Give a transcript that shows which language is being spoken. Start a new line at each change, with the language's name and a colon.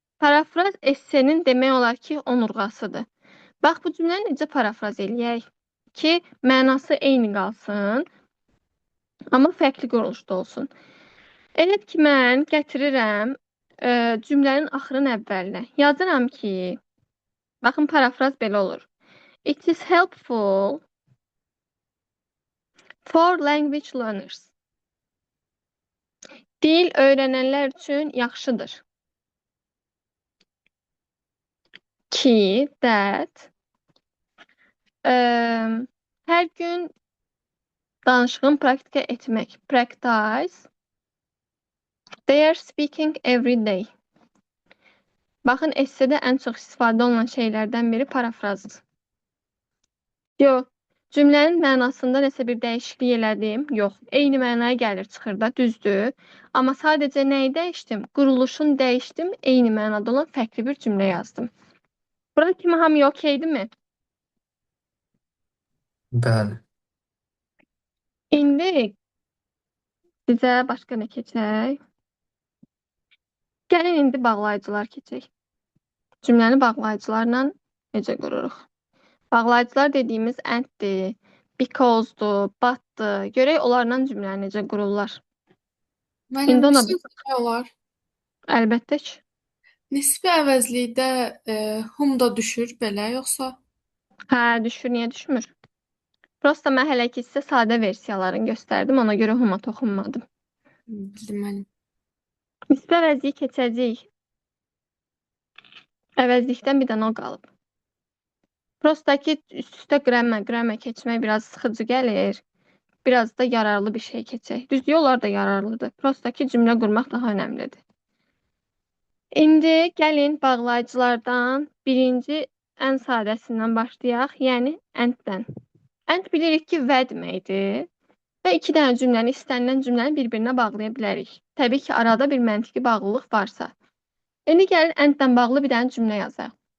Azerbaijani: Parafraz essenin demək olar ki, onurğasıdır. Bax, bu cümləni necə parafraz eləyək ki, mənası eyni qalsın, amma fərqli quruluşda olsun. Elə ki mən gətirirəm cümlənin axırın əvvəlinə. Yazıram ki, baxın parafraz belə olur.
English: It is helpful for language learners.
Azerbaijani: Dil öyrənənlər üçün yaxşıdır. Ki, that hər gün danışığın praktika etmək.
English: Practice their speaking every day.
Azerbaijani: Baxın, essedə ən çox istifadə olunan şeylərdən biri parafrazdır. Yox, cümlənin mənasında nəsə bir dəyişiklik elədim. Yox, eyni mənaya gəlir, çıxır da, düzdür. Amma sadəcə nəyi dəyişdim? Quruluşunu dəyişdim, eyni mənada olan fərqli bir cümlə yazdım. Bura kimi hamıya okeydirmi? Bəli. İndi bizə başqa nə keçək? Gəlin indi bağlayıcılar keçək. Cümləni bağlayıcılarla necə qururuq? Bağlayıcılar dediyimiz anddir, because'dur, but'dır. Görək onlarla cümləni necə qururlar. Müəllim, İndi bir ona söz demək olar. əlbəttə ki. Nisbi əvəzlikdə hum da düşür belə, yoxsa? Hə, düşür, niyə düşmür? Prosta mən hələ ki sizə sadə versiyalarını göstərdim, ona görə huma toxunmadım. Bildim müəllim. Nisbi əvəzliyi keçəcəyik. Əvəzlikdən bir dənə o qalıb. Prosta ki üst-üstə qramma keçmək biraz sıxıcı gəlir. Biraz da yararlı bir şey keçək. Düzdür, onlar da yararlıdır. Prosta ki cümlə qurmaq daha önəmlidir. İndi gəlin bağlayıcılardan birinci ən sadəsindən başlayaq, yəni and-dən. And bilirik ki, və deməkdir və iki dənə cümləni, istənilən cümləni bir-birinə bağlaya bilərik. Təbii ki, arada bir məntiqi bağlılıq varsa. İndi gəlin and-dən bağlı bir dənə cümlə yazaq.